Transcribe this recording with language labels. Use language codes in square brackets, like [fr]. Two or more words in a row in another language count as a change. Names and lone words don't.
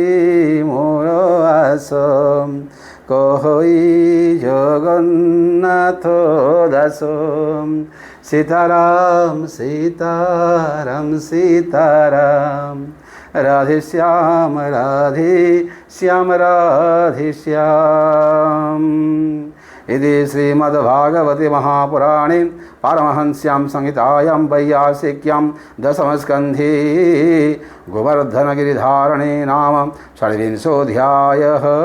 [bn] মোর আস কহই জগন্নাথ দাস সীতারাম [sa] সীতারাম সীতারাম রাধে শ্যাম রাধে শ্যাম রাধে শ্যাম इति श्रीमद्भागवते महापुराणे पारमहंस्यां संहितायां वैयासिक्यां दशमस्कन्धे गोवर्धनगिरिधारणे नाम षड्विंशोऽध्यायः।